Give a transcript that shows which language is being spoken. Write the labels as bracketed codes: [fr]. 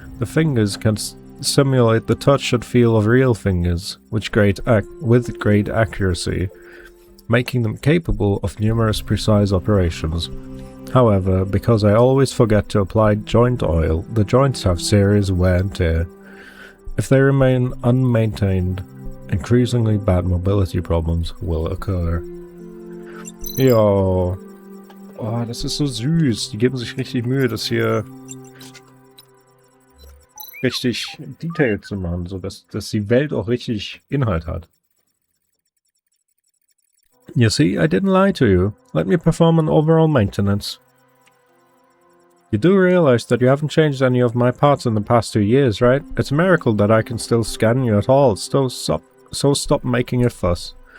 [en] The fingers can simulate the touch and feel of real fingers, with great accuracy, making them capable of numerous precise operations. However, because I always forget to apply joint oil, the joints have serious wear and tear. If they remain unmaintained, increasingly bad mobility problems will occur. [de] Ja. Oh, das ist so süß. Die geben sich richtig Mühe, das hier richtig detailed zu machen, so dass die Welt auch richtig Inhalt hat. [en] You see, I didn't lie to you. Let me perform an overall maintenance. You do realize that you haven't changed any of my parts in the past 2 years, right? It's a miracle that I can still scan you at all, so stop making a fuss.